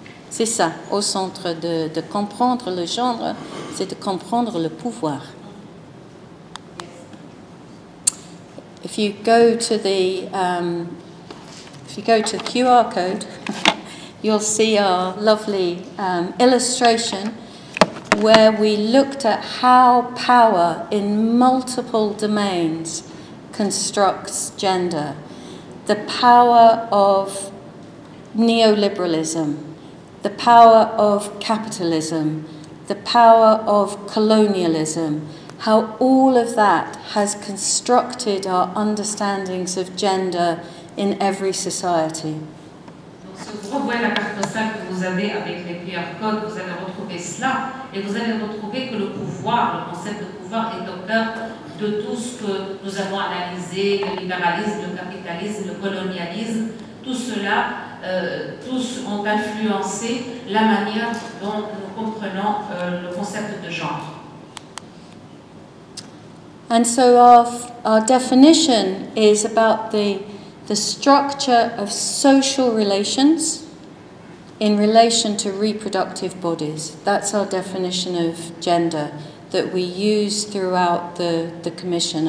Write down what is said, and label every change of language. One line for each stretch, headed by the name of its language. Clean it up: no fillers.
French: C'est ça, au centre de comprendre le genre, c'est de comprendre le pouvoir.
English: If you go to the QR code, you'll see our lovely illustration where we looked at how power in multiple domains constructs gender. The power of neoliberalism, the power of capitalism, the power of colonialism, how all of that has constructed our understandings of gender in every society.
French: Donc, si vous revoyez la carte postale que vous avez avec les QR codes, vous allez retrouver cela, et vous allez retrouver que le pouvoir, le concept de pouvoir est au cœur de tout ce que nous avons analysé, le libéralisme, le capitalisme, le colonialisme, tout cela, tous ont influencé la manière dont nous comprenons le concept de genre.
English: And so our definition is about the structure of social relations in relation to reproductive bodies. That's our definition of gender that we use throughout the Commission.